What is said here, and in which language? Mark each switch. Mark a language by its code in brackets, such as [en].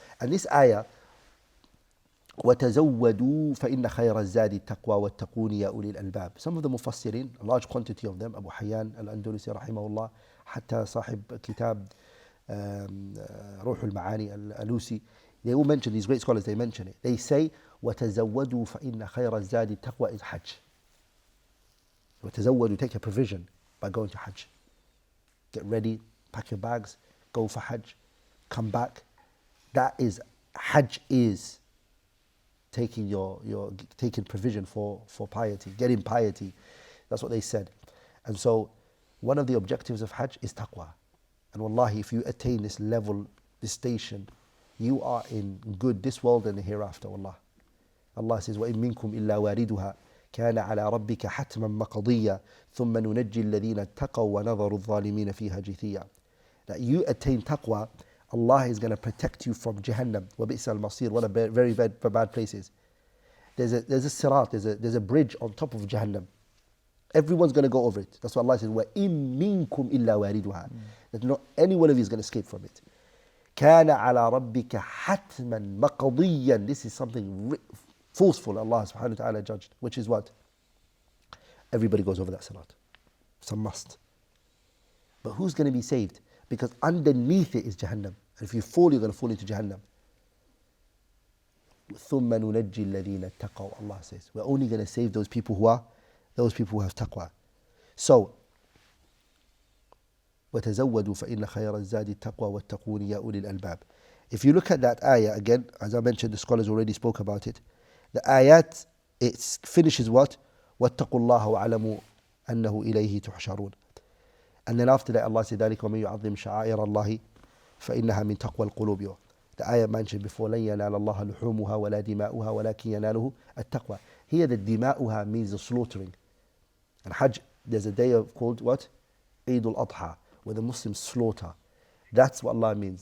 [en] And this ayah, [ar] وَتَزَوَّدُوا فَإِنَّ خَيْرَ الزَّادِ التَّقْوَى وَاتَّقُونِ يَا أُولِي الْأَلْبَابِ [en] Some of the Mufassirin, a large quantity of them, Abu Hayyan al-Andalusi rahimahullah, [ar] حتى صاحب كتاب روح المعاني [en] al-Alusi, they all mention, these great scholars, they mention it. They say, [ar] وَتَزَوَّدُوا فَإِنَّ خَيْرَ الزَّادِ التَّقْوَى [en] is Hajj. [ar] وَتَزَوَّدُوا [en] take a provision by going to Hajj. Get ready, pack your bags, go for Hajj, come back. That is, Hajj is taking taking provision for piety, getting piety. That's what they said. And so one of the objectives of Hajj is taqwa. And wallahi, if you attain this level, this station, you are in good this world and the hereafter, wallah. Allah says, [ar] وَإِن مِّنكُمْ إِلَّا وَارِدُهَا كَانَ عَلَى رَبِّكَ حَتْمًا مَقْضِيًّا ثُمَّ نُنَجِّي الَّذِينَ اتَّقَوْا وَنَذَرُ الظَّالِمِينَ فِيهَا جِثِيًّا [en] That you attain taqwa, Allah is going to protect you from Jahannam. [ar] وَبِئْسَ الْمَصِيرُ [en] What a very bad place is. There's a sirat, there's a bridge on top of Jahannam. Everyone's going to go over it. That's what Allah says, [ar] وَإِن مِّنكُمْ إِلَّا وَارِدُهَا [en] That not any one of you is going to escape from it. [ar] كَانَ عَلَى رَبِّكَ حَتْمًا مَقْضِيًّا [en] This is something forceful Allah subhanahu wa ta'ala judged, which is what? Everybody goes over that sirat. It's a must. But who's going to be saved? Because underneath it is Jahannam. And if you fall, you're going to fall into Jahannam. [ar] ثُمَّ نُنَجِّي الَّذِينَ اتَّقَوْا [en] Allah says, we're only going to save those people who have taqwa. So, [ar] وَتَزَوَّدُوا فَإِنَّ خَيْرَ الزَّادِ التَّقْوَى وَاتَّقُونِ يَا أُولِي الْأَلْبَابِ [en] If you look at that ayah, again, as I mentioned, the scholars already spoke about it. The ayat, it finishes what? [ar] وَاتَّقُوا اللَّهَ وَعَلَمُوا أَنَّهُ إِلَيْهِ تُحْشَرُونَ [en] And then after that, Allah said, [ar] ذَلِكَ وَمَن يُعَظِّمْ شَعَائِرَ اللَّهِ فَإِنَّهَا مِن تَقْوَى الْقُلُوبِ [en] The ayah mentioned before, [ar] لَن يَنَالَ اللَّهَ لُحُومُهَا وَلَا دِمَاؤُهَا وَلَكِنْ يَنَالُهُ التَّقْوَى [en] Here the dima'uha means the slaughtering. And Hajj, there's a day called what? Eid al-Adha, where the Muslims slaughter. That's what Allah means.